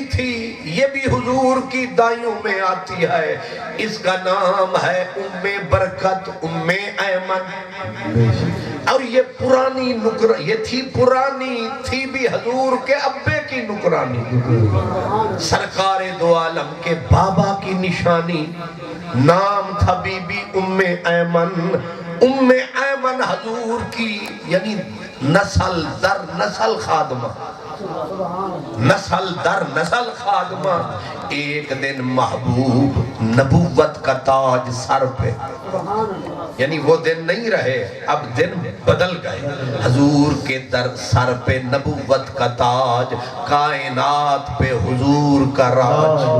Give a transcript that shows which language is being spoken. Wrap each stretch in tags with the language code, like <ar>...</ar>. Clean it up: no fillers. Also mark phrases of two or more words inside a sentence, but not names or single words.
<ur>تھی، یہ بھی حضور کی دائیوں میں آتی ہے، اس کا نام ہے ام برکت، ام ایمن، اور یہ پرانی یہ تھی پرانی، تھی بھی حضور کے ابے کی نکرانی، سرکار دو عالم کے بابا کی نشانی، نام تھا بی بی ام ایمن۔ ام ایمن حضور کی یعنی نسل در نسل خادمہ، نسل در نسل خادمہ۔ ایک دن محبوب نبوت کا تاج سر پہ، یعنی وہ دن نہیں رہے، اب دن بدل گئے، حضور کے در سر پہ نبوت کا تاج، کائنات پہ حضور کا راج۔</ur>